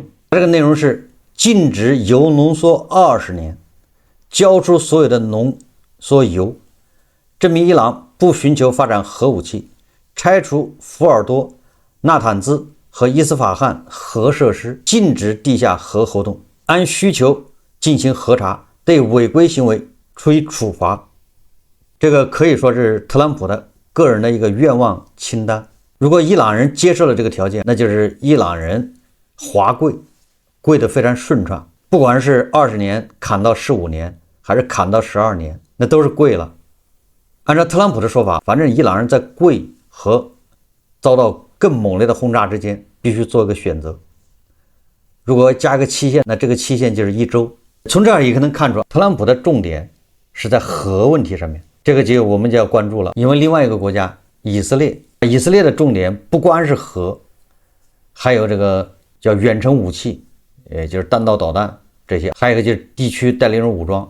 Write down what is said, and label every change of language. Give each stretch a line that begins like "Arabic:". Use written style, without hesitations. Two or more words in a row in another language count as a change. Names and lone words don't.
Chinese: 這個內容是禁止鈾濃縮20年，交出所有的濃縮鈾，證明伊朗不尋求發展核武器，拆除福爾多、納坦茲和伊斯法罕核設施，禁止地下核活動，按需求進行核查，對違規行為處以處罰。這個可以說是特朗普的個人的一個願望清單。如果伊朗人接受了這個條件，那就是伊朗人滑跪，跪得非常順暢，不管是20年砍到15年，還是砍到12年，那都是跪了。按照特朗普的說法，反正伊朗人在跪和遭到更猛烈的轟炸之間必須做一個選擇。如果加一個期限，那這個期限就是1周。從這兒也可能看出，特朗普的重點是在核問題上面，這個我們就要關注了。因為另外一個國家以色列的重點不光是核，還有這個叫遠程武器，也就是彈道導彈這些，還有一個就是地區代理人武裝。